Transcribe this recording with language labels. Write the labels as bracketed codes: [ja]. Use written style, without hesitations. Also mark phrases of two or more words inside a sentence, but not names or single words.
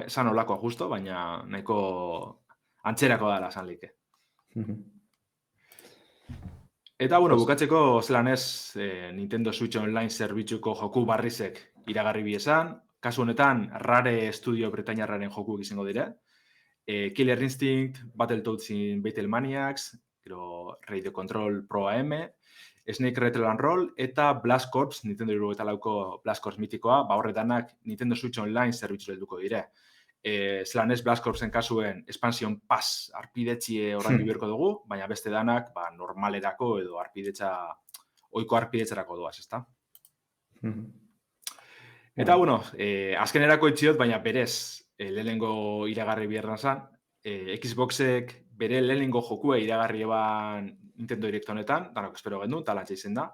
[eu] Zan olakoa justo, baina nahiko antzerako dala zan like. Eta, bueno, bukatzeko zelan ez Nintendo Switch Online zerbitzuko joku barrizek iragarri biesan. Kasu honetan, Rare Studio Bretainiarraren jokuek izango dire. Killer Instinct, Battletoads in Battlemaniacs, Radio Control Pro AM, Snake Rattle and Roll, eta Blast Corps, Nintendo 64ko Blast Corps mitikoa, horretanak Nintendo Switch Online zerbitzu helduko dire. Zelan ez Blast Corpsen kasuen Expansion Pass arpidetxie orain biberko dugu, baina beste danak normalerako edo ohiko arpidetzarako doaz, ezta? Eta, bueno, azkenerako itxiot, baina berez lehenengo iragarri bierna zan, Xboxek bere lehenengo jokua iragarri eban Nintendo Direct honetan, danok espero gendu, talantza izen da.